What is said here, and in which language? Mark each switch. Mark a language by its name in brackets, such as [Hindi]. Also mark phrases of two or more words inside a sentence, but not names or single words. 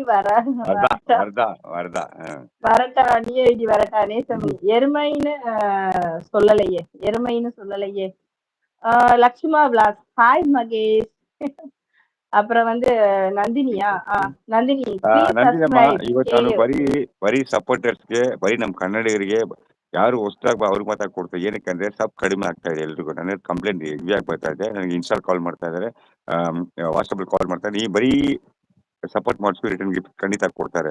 [Tamil] வருதா வரட்டா வருதா வருதா. வரட்டா [English] new ID [Tamil] வரட்டா நேசமணி. எருமைன்னு சொல்லலையே, எருமைன்னு சொல்லலையே. லக்ஷ்மா விலாஸ். ஹாய் மகேஷ். அப்புறம் வந்து நந்தினியா? நந்தினி ப்ளீஸ் [Kannada] ನಂದಿನಮ್ಮ ಸಬ್ಸ್ಕ್ರೈಬ್. ಇವತ್ತು ನಾನು ಬರೀ ಸಪೋರ್ಟರ್ಸ್ಗೆ ಬರೀ ನಮ್ಮ ಕನ್ನಡಿಗರಿಗೆ ಯಾರು ಹೊಸದಾಗಿ ಅವ್ರಿಗೆ ಮಾತ್ರ ಕೊಡ್ತಾರೆ. ಏನಕ್ಕೆ ಅಂದ್ರೆ ಸಬ್ ಕಡಿಮೆ ಆಗ್ತಾ ಇದೆ ಎಲ್ರಿಗೂ. ನನ್ನ ಕಂಪ್ಲೇಂಟ್ ಹೆವಿ ಆಗಿ ಬರ್ತಾ ಇದೆ. ನನಗೆ [English] install call [Kannada] ಮಾಡ್ತಾ ಇದ್ದಾರೆ, [English] WhatsApp call [Kannada] ಮಾಡ್ತಾರೆ. ನೀ ಬರೀ ಸಪೋರ್ಟ್ ಮಾಡಿಸ್ಬಿಟ್ಟು [English] return gift [Kannada] ಖಂಡಿತ ಕೊಡ್ತಾರೆ.